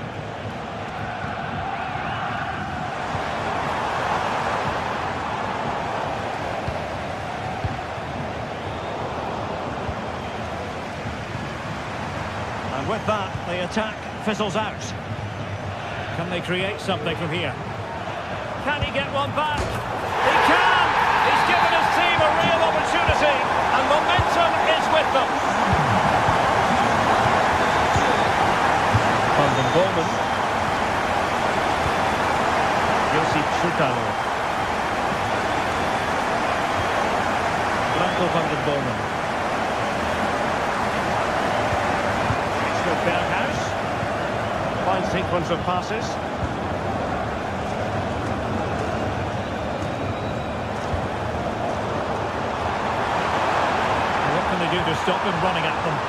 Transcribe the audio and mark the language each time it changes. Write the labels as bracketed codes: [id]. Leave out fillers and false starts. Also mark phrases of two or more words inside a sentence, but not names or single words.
[en] And with that, the attack fizzles out. Can they create something from here? Can he get one back? He can! He's given his team a real opportunity, and momentum is with them. Van den Boomen. Josip Schutalo. Branko van den Boomen. It's with Berghuis. Fine sequence of passes. What can they do to stop them running at them?